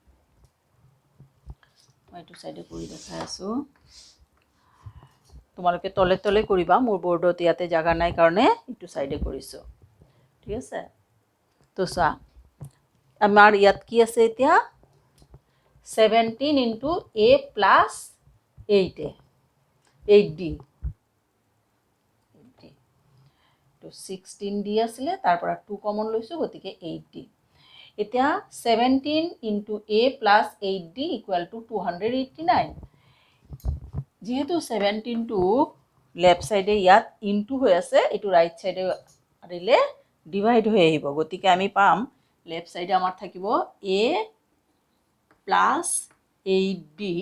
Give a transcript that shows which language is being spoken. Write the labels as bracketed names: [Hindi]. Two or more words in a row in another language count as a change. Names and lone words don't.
[Assamese] মই এইটো সাইডে কৰি দেখাই আছো তোমালোকে তলে তলে কৰিবা মোৰ বোৰ্ডত ইয়াতে জাগা নাই কাৰণে এইটো সাইডে কৰিছো ঠিক আছে তো চা আমাৰ ইয়াত কি আছে এতিয়া [English] 17 into a plus 8a 8d [Assamese] তো 16d আছিলে তাৰ পৰা 2 কমন লৈছো গতিকে 8d এতিয়া [English] 17 into a plus 8d equal to 289 [Assamese] যেহেতু 17 টো [English] left side [Assamese] ইয়াত ইনটু হৈ আছে এটো [English] right side [Assamese] আৰিলে ডিভাইড হৈ আহিব গতিকে আমি পাম লেফট সাইডে আমাৰ থাকিব [English] a plus 8d